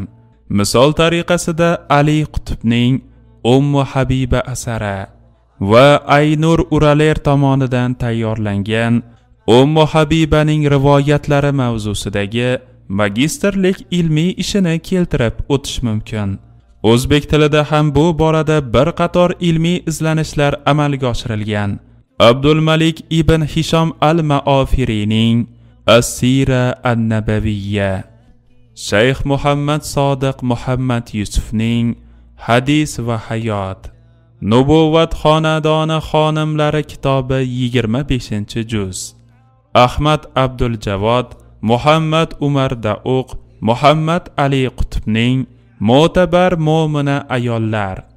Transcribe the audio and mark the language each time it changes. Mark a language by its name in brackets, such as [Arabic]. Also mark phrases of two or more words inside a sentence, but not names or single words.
[Uzbek] Misol tariqasida Ali Qutbning Ummu Habiba asari va Aynur Uraler tomonidan tayyorlangan Ummu Habibaning rivoyatlari mavzusidagi magistrlik ilmiy ishini keltirib o'tish mumkin. O'zbek tilida ham bu borada bir qator ilmiy izlanishlar amalga oshirilgan. Abdul Malik ibn Hisham al-Maofirining As-Sira an-Nabawiyya, Shayx Muhammad Sodiq Muhammad Yusufning Hadis va hayot, Nubuvat xonadoni xonimlari kitobi 25-juz, Ahmad Abdul Javod, Muhammad Umar Dauq, Muhammad Ali Qutbning Mo'tabar mo'mina ayollar,